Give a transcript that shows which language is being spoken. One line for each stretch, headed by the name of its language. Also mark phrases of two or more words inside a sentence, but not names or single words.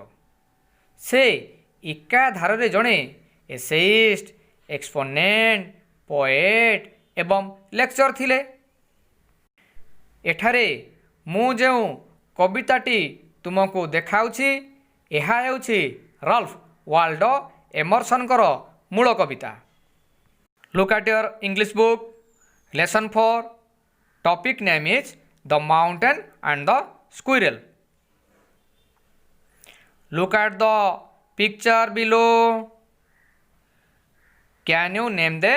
Odia: ସେ ଏକାଧାରରେ ଜଣେ
English: essayist, exponent, poet
Odia: ଏବଂ ଲେକ୍ଚର ଥିଲେ। ଏଠାରେ ମୁଁ ଯେଉଁ କବିତାଟି ତୁମକୁ ଦେଖାଉଛି ଏହା ହେଉଛି ରାଲ୍ଫ ୱାଲ୍ଡୋ ଏମର୍ସନ୍ଙ୍କର ମୂଳ କବିତା।
English: Look at your English book, lesson 4, topic name is the mountain and the squirrel. Look at the picture below. Can you name them?